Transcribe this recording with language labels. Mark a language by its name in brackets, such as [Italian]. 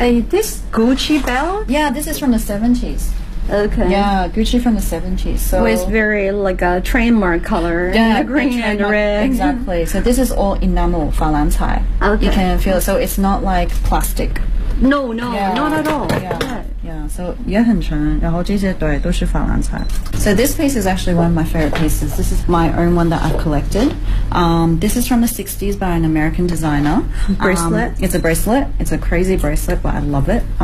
[English] Yeah. This Gucci belt? Yeah, this is from the 70s. Okay. Yeah, Gucci from the 70s. So with very like a trademark color, yeah, green and red. Exactly. So this is all enamel falanzai. Okay. You can feel it. So it's not like plastic. No, yeah. Not at all. Yeah. Yeah. So [Chinese] 也很沉，然后这些对都是珐琅彩。 [English] So this piece is actually one of my favorite pieces. This is my own one that I've collected. This is from the 60s by an American designer. Bracelet. It's a bracelet. It's a crazy bracelet, but I love it.